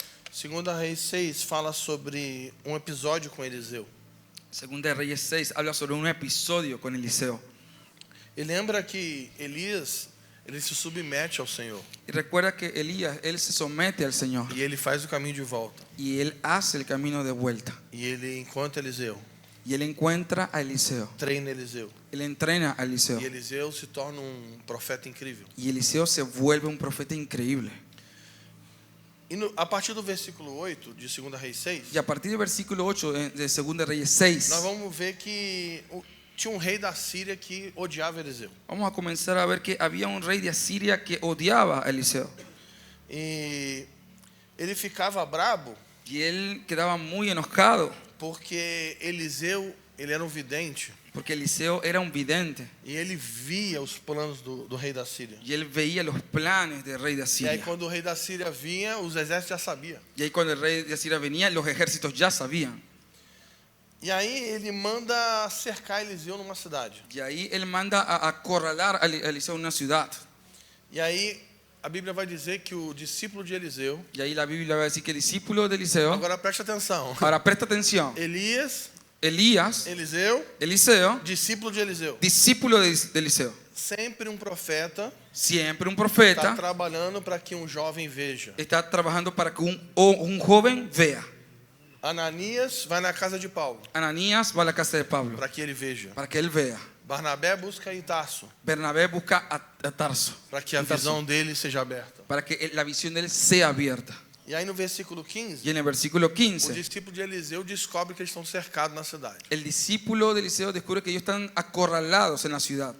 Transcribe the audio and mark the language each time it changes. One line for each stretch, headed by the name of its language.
Portuguese: Segunda Reis 6 fala sobre um episódio com Eliseu.
Spanish: Segunda de Reyes 6 habla sobre un episodio con Eliseo.
Portuguese: E lembra que Elias, ele se submete ao Senhor.
Spanish: Y recuerda que Elías, él se somete al Señor
Portuguese: E ele faz o caminho de volta.
Spanish: y él hace el camino de vuelta.
Portuguese: E ele encontra Eliseu,
Spanish: Y él encuentra a Eliseo.
Portuguese: treina Eliseu.
Spanish: Él entrena a Eliseo.
Portuguese: E Eliseu se torna um profeta incrível.
Spanish: Y Eliseo se vuelve un profeta increíble.
Portuguese: E a partir do versículo 8 de 2 Reis 6,
Spanish: Y a partir del versículo 8 de Segunda de Reyes 6,
Portuguese: nós vamos ver que tinha um rei da Síria que odiava Eliseu.
Spanish: vamos a comenzar a ver que había un rey de Asiria que odiaba a Eliseo.
Portuguese: E ele ficava brabo
Spanish: Y él quedaba muy enojado
Portuguese: porque Eliseu, ele era um vidente
Spanish: porque Eliseo era un vidente.
Portuguese: e ele via os planos do rei da Síria.
Spanish: Y él veía los planes del rey de
Portuguese: E aí
Spanish: Asiria.
Portuguese: quando o rei da Síria vinha, os exércitos já sabiam.
Spanish: Y ahí cuando el rey de Asiria venía, los ejércitos ya sabían.
Portuguese: E aí ele manda cercar Eliseu numa cidade.
Spanish: Y ahí él manda a acorralar a Eliseo en una ciudad.
Portuguese: E aí a Bíblia vai dizer que o discípulo de Eliseu,
Spanish: Y ahí la Biblia va a decir que el discípulo de Eliseo,
Portuguese: agora preste atenção,
Spanish: ahora presta atención,
Portuguese: Elias,
Spanish: Elías,
Portuguese: Eliseu,
Spanish: Eliseo,
Portuguese: discípulo de Eliseu,
Spanish: discípulo de Eliseo,
Portuguese: sempre um profeta
Spanish: siempre un
Portuguese: está
Spanish: profeta,
Portuguese: trabalhando para que um jovem veja.
Spanish: está trabajando para que un joven vea.
Portuguese: Ananias vai na casa de Paulo
Spanish: Ananías va a la casa de Pablo
Portuguese: para que ele veja.
Spanish: para que él vea.
Portuguese: Barnabé busca em Tarso
Spanish: Bernabé busca a Tarso
Portuguese: para que a visão dele seja aberta.
Spanish: para que la visión de él sea abierta.
Portuguese: E aí no versículo 15,
Spanish: Y en el versículo
Portuguese: o
Spanish: 15,
Portuguese: discípulo de Eliseu descobre que eles estão cercados na cidade.
Spanish: el discípulo de Eliseo descubre que ellos están acorralados en la ciudad.